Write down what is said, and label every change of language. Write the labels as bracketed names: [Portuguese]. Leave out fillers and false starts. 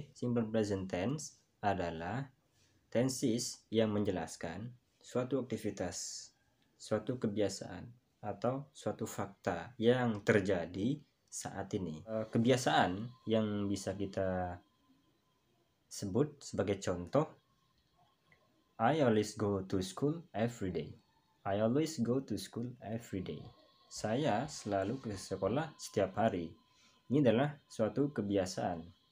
[Indonesian] Simple present tense adalah tenses yang menjelaskan suatu aktivitas, suatu kebiasaan, atau suatu fakta yang terjadi saat ini. Kebiasaan yang bisa kita sebut sebagai contoh, [English] I always go to school every day. I always go to school every day. [Indonesian] Saya selalu ke sekolah setiap hari. Ini adalah suatu kebiasaan.